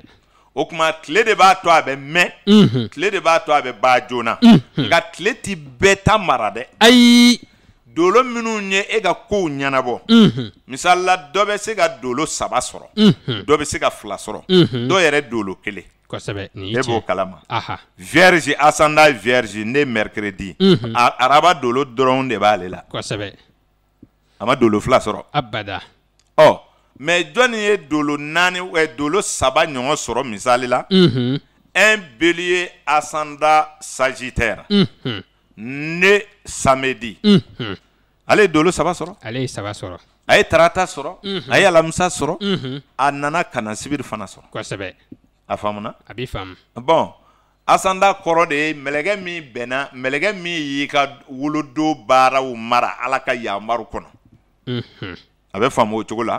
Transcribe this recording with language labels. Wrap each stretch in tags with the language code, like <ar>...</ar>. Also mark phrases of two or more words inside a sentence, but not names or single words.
<bm>o kuma tile de b'a to a bɛ mɛn tile de b'a to a bɛ ban joona nka tile ti bɛɛ ta mara dɛ ayi dolo minnu ye e ka kow ɲɛnabɔ misali la dɔ bɛ se ka dolo 3 sɔrɔ dɔ bɛ se ka 2 sɔrɔ dɔ yɛrɛ dolo 1 kosɛbɛ nin e b'o kalama aha</bm> <fr>vierge ascendant vierge ne mercredi</fr> <bm>araba dolo dɔrɔn de b'ale la kosɛbɛ a ma dolo 2 sɔrɔ abada mais jɔnni ye dolo 4 dolo 3 ɲɔgɔn sɔrɔ misali la</bm> <fr>un bélier ascendant Sagittaire né samedi</fr> <bm>ale dolo saba sɔrɔ ale saba sɔrɔ a ye tarata sɔrɔ a ye alamisa sɔrɔ a nana kana sibiri fana sɔrɔ kosɛbɛ a faamuna a b'i faamu bon asanda kɔrɔ de ye mɛlɛkɛ min bɛnna mɛlɛkɛ min y'i ka wolodo baaraw mara ala ka yamaru kɔnɔ a bɛ faamu o cogo la</bm>